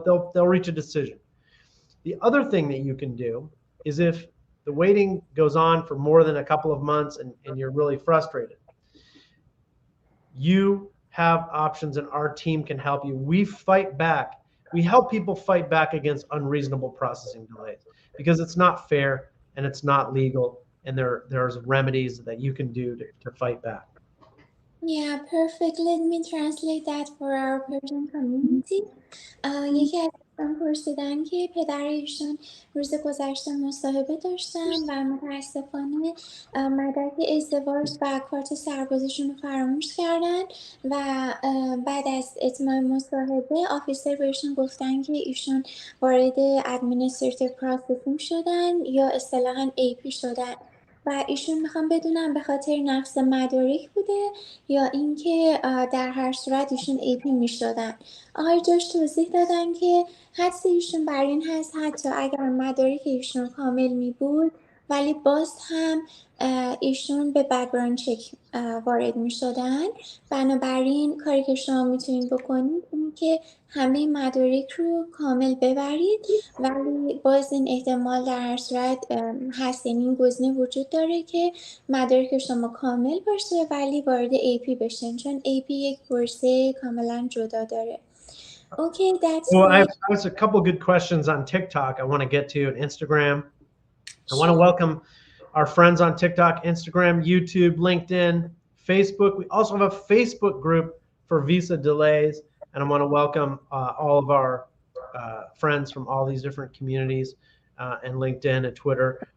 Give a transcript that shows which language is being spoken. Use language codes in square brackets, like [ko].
[en] They'll reach a decision. The other thing that you can do is if the waiting goes on for more than a couple of months and you're really frustrated, you have options and our team can help you. We fight back. We help people fight back against unreasonable processing delays because it's not fair and it's not legal, and there's remedies that you can do to fight back. Yeah, perfect. Let me translate that for our Persian community. [fa] یکی از دوستان پرسیدن که پدر ایشون روز گذشته مصاحبه داشتن و متاسفانه مدرک ازدواج و کارت سربازیشون رو فراموش کردن و بعد از اتمام مصاحبه آفیسر بهشون گفتن که ایشون وارد ادمینستریتیو پروسسینگ شدن یا اصطلاحاً AP شدن و ایشون میخوام بدونم به خاطر نقص مدارک بوده یا اینکه در هر صورت ایشون AP میشدن. آقای جاش توضیح دادن که حدس ایشون بر این هست حتی اگر مدارک ایشون کامل می بود ولی باز هم ایشون به بک‌گراند چک وارد می شدن. بنابراین کاری که شما میتونید بکنید این که همه مدارک رو کامل ببرید ولی باز این احتمال در هر صورت هست، یعنی این گزینه وجود داره که مدارک شما کامل باشه ولی وارد AP بشین چون AP یک پروسه کاملا جدا داره. [en] Okay, that's Well, I great. have a couple good questions on TikTok I want to get to, and Instagram. I want to welcome our friends on TikTok, Instagram, YouTube, LinkedIn, Facebook. We also have a Facebook group for visa delays, and I want to welcome all of our friends from all these different communities and LinkedIn and Twitter.